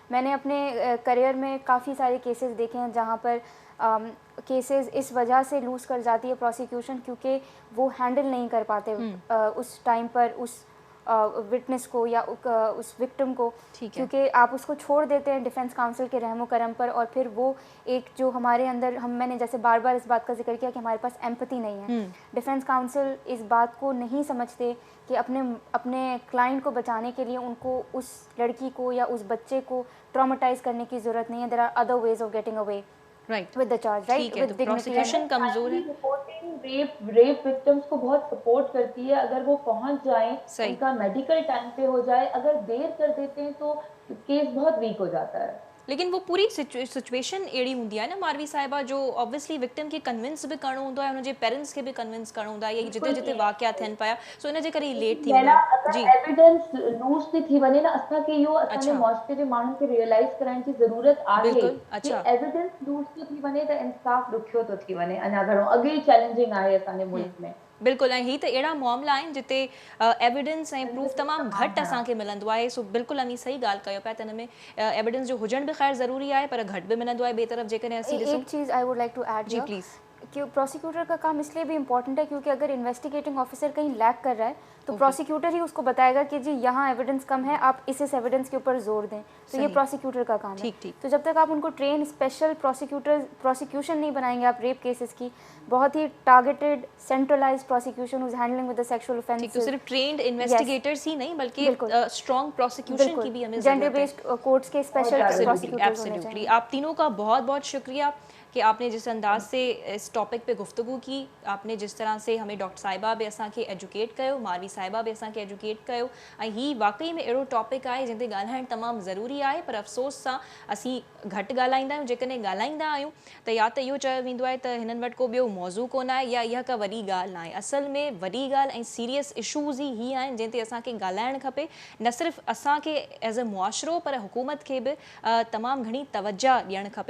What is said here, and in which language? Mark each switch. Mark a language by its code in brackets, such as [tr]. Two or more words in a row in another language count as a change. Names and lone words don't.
[ur] میں نے اپنے کیریئر میں کافی سارے کیسز دیکھے ہیں جہاں پر کیسز اس وجہ سے لوز کر جاتی ہے پراسیکیوشن، کیونکہ وہ ہینڈل نہیں کر پاتے اس ٹائم پر اس وٹنس کو یا اس وکٹم کو، کیونکہ آپ اس کو چھوڑ دیتے ہیں [en] defence counsel [ur] کے رحم و کرم پر، اور پھر وہ ایک جو ہمارے اندر میں نے جیسے بار بار اس بات کا ذکر کیا کہ ہمارے پاس ایمپتھی نہیں ہے. [en] defence counsel [ur] اس بات کو نہیں سمجھتے کہ اپنے کلائنٹ کو بچانے کے لیے ان کو اس لڑکی کو یا اس بچے کو ٹراماٹائز کرنے کی ضرورت نہیں ہے. [en] there are other ways of getting away right with the charge, right, with dignity. [ur] پراسیکیوشن کمزور ہے. [en] reporting rape victims [ur] کو بہت سپورٹ کرتی ہے. اگر وہ پہنچ جائیں، ان کا میڈیکل ٹائم پہ ہو جائے، اگر دیر کر دیتے ہیں تو کیس بہت ویک ہو جاتا ہے. [sd] लेकिन वो पूरी सिचुएशन अहिड़ी हूंदी आहे न मारवी साहिबा, जो ऑब्वियसली विक्टिम खे कन्विंस बि करणो हूंदो आहे, हुनजे पेरेंट्स खे बि कन्विंस करणो हूंदो आहे, या जिते जिते वाक़िया थियनि पिया, सो इन जे करे लेट थी वेंदो आहे। जी, [en] evidence lose [sd] थी वञे न, असांखे इहो असांजे मुआशरे जे माण्हुनि खे रियलाइज़ कराइण जी ज़रूरत आहे कि [en] evidence lose [sd] थो थी वञे त इंसाफ़ ॾुखियो थो थी वञे, अञा घणो अॻे ई चैलेंजिंग आहे असांजे मुल्क में। बिल्कुलु, ऐं ही त अहिड़ा मामला आहिनि जिते एविडेंस ऐं प्रूफ तमामु घटि असांखे मिलंदो आहे। सो बिल्कुलु अमी सही ॻाल्हि कयो पिया त हिन में एविडेंस जो हुजण बि ख़ैर ज़रूरी आहे, पर घटि बि मिलंदो आहे। ॿिए तरफ़ जेकॾहिं असीं ॾिसूं, [ur] ایک چیز [en] I would like to add, [sd] जी प्लीज़, [ur] کہ پراسیکیوٹر کا کام اس لیے بھی امپورٹنٹ ہے کیونکہ اگر [en] investigating officer [ur] کہیں لیک کر رہا ہے تو پراسیکیوٹر ہی اس کو بتائے گا کہ جی یہاں ایویڈنس کم ہے، آپ اس ایویڈنس کے اوپر زور دیں. تو یہ پراسیکیوٹر کا کام ہے۔ تو جب تک آپ ان کو [en] train special prosecution [ur] نہیں بنائیں گے آپ [en] rape cases [ur] کی، بہت ہی [en] targeted centralized prosecution who's handling with the sexual offences, [ur] تو صرف [en] trained investigators [ur] ہی نہیں بلکہ [en] strong prosecution [ur] کی بھی ہمیں [en] gender based courts [ur] کے اسپیشل پراسیکیوٹرز ہونے چاہیے. آپ تینوں کا بہت بہت شکریہ کہ آپ نے جس انداز سے اس ٹاپک پہ گفتگو کی، آپ نے جس طرح سے ہمیں [sd] डॉक्टर साहिबा भी असांखे एजुकेट कयो, मारवी साहिबा भी असांखे एजुकेट कयो, ऐं ही वाकई में अहिड़ो टॉपिक आहे जिन ते ॻाल्हाइणु तमामु ज़रूरी आहे, पर अफ़सोस सां असीं घटि ॻाल्हाईंदा आहियूं। जेकॾहिं ॻाल्हाईंदा आहियूं त या त इहो चयो वेंदो आहे त हिननि वटि को ॿियो मौज़ू कोन आहे, या इहा का वॾी ॻाल्हि न आहे। असल में वॾी ॻाल्हि ऐं सीरियस इशूज़ ई आहिनि जिन ते असांखे ॻाल्हाइणु खपे, न सिर्फ़ु असांखे [en] as a [sd] मुआशिरो, पर हुकूमत खे बि तमामु घणी तवज्जो ॾियणु खपे।